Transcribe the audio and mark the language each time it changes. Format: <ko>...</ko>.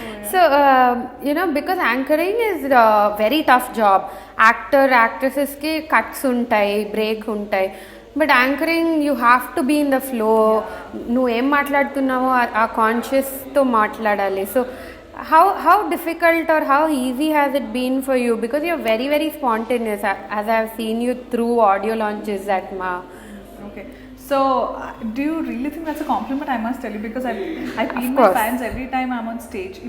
<en>So because anchoring is a very tough job. Actresses</en> <te>ki cuts untayi, break untayi,</te> <en>but anchoring you have to be in the flow.</en> <te>నువ్వు ఏం మాట్లాడుతున్నావో ఆ కాన్షియస్తో మాట్లాడాలి.</te> <en>So how difficult or how easy has it been for you, because you're very very spontaneous as I have seen you through audio launches at Ma. Okay, So, do you really think that's a compliment? I must tell you, because I peel my course. fans every time I'm on stage.</en>